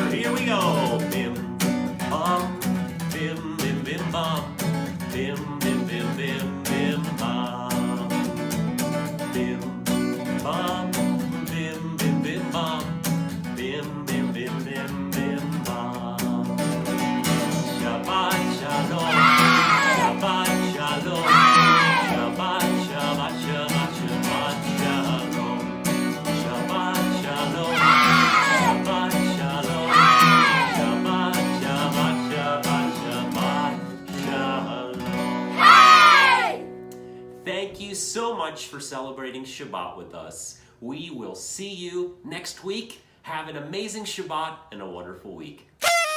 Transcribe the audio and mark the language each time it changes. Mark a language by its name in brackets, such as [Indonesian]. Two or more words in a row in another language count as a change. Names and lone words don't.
[English] Here we go. Bim, bam, bim, bim, bim, bam. Bim, bim, bim, bim, bim, bam. Bim, bam, bim, bim, bim, bam. Bim, bim, bim, bim, bim, bam. [Hebrew] שבת שלום. שבת שלום. שבת, שבת, שבת, שבת שלום. שבת שלום. שבת שלום. שבת, שבת, שבת, שבת שלום. [English] Thank you so much for celebrating Shabbat with us. We will see you next week. Have an amazing Shabbat and a wonderful week.